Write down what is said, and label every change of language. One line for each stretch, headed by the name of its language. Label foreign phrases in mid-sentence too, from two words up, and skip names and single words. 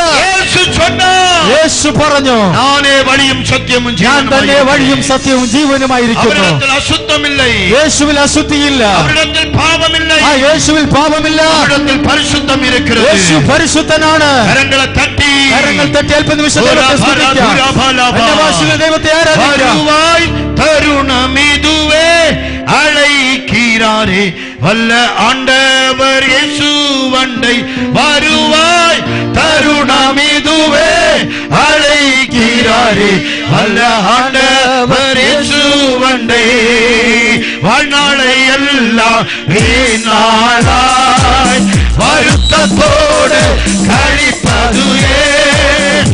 Malayalam: യേശു പറഞ്ഞു, ഞാൻ തന്നെ വഴിയും സത്യവും ജീവനുമായിരിക്കുന്നു. യേശുവിൽ അശുദ്ധിയില്ല. ആ യേശുവിൽ പാപമില്ല. യേശു പരിശുദ്ധനാണ്. കരങ്ങൾ തട്ടി അല്പ നിമിഷം ദൈവത്തെ ആരാധിക്കാം.
Tamil: தருணமிதுவே அழைக்கிறாரே வல்ல ஆண்டவர் இயேசு வண்டை வருவாய். தருணமிதுவே அழைக்கிறாரே வல்ல ஆண்டவர் இயேசு வண்டை வாழ்நாளை எல்லாம் வீணாளாய் வருத்தத்தோடு கழிப்பது ஏன்?